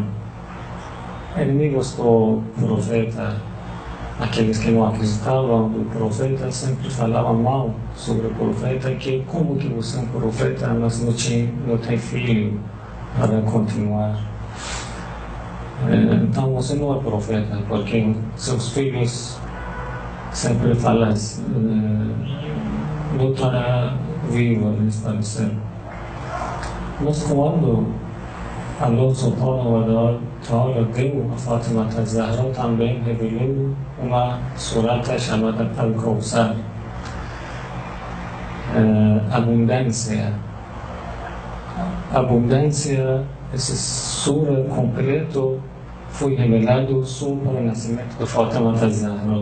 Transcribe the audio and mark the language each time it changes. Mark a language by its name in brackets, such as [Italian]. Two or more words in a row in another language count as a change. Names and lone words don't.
[Portuguese] Inimigos do Profeta, aqueles que não acreditavam no Profeta, sempre falavam mal sobre o Profeta, que como que você é um Profeta, mas não tem filho para continuar. Então você não é Profeta, porque seus filhos sempre falam não estará vivo, eles faleceram. Mas quando Allah [Arabic] سبحانه وتعالى [Portuguese] deu a Fátima AzZahra, também revelou uma surata chamada Al-Kawthar, abundância. Abundância, essa sura completa foi revelado sobre o nascimento de Fátima AzZahra,